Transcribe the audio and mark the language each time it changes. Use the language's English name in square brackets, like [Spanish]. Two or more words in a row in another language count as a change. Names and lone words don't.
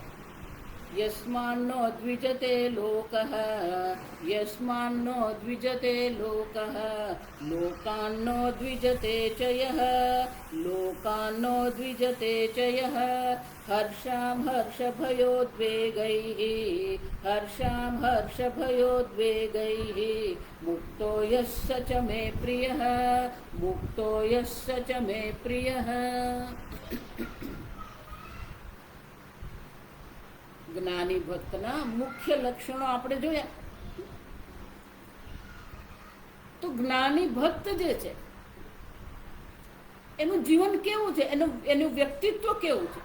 [Sanskrit] यस्मान्नो द्विजते लोकः यस्मान्नो द्विजते लोकः लोकान्नो द्विजते च यः लोकान्नो द्विजते च यः हर्षां हर्षभयोद्वेगैः हर्षां हर्षभयोद्वेगैः मुक्तो यः स च मे प्रियः मुक्तो यः स च मे प्रियः। [Gujarati] જ્ઞાની ભક્તના મુખ્ય લક્ષણો આપણે જોયા તો જ્ઞાની ભક્ત જે છે એનું જીવન કેવું છે, એનું વ્યક્તિત્વ કેવું છે?